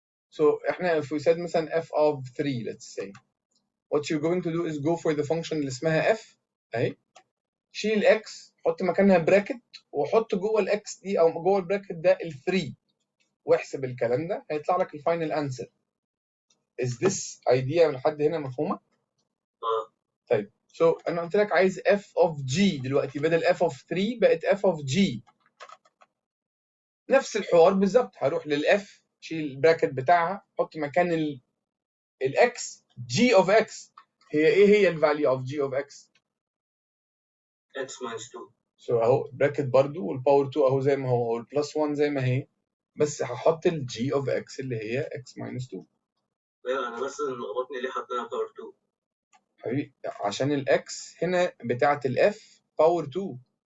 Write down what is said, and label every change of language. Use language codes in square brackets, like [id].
[ar] So احنا [en] if we said [ar] مثلا f of 3 let's say, [en] what you're going to do is go for the function [ar] اللي اسمها f اهي، شيل الاكس حط مكانها براكت وحط جوه الاكس دي او جوه البراكت ده ال 3 واحسب الكلام ده هيطلع لك الفاينل انسر. [en] Is this idea [ar] لحد هنا مفهومه؟ طيب so انا قلت لك عايز f of g دلوقتي، بدل f of 3 بقت f of g. نفس الحوار بالظبط، هروح للاف شيل البراكت بتاعها حط مكان الاكس g of x. ايه هي الفاليو of g of x؟ [en] x minus 2. [ar] so اهو براكت برضو والباور 2 اهو زي ما هو والبلس 1 زي ما هي، بس هحط ال g of x اللي هي x minus 2. ايوه انا بس لخبطني ليه حطينا باور 2؟ حبيبي عشان الاكس هنا بتاعت الاف باور 2.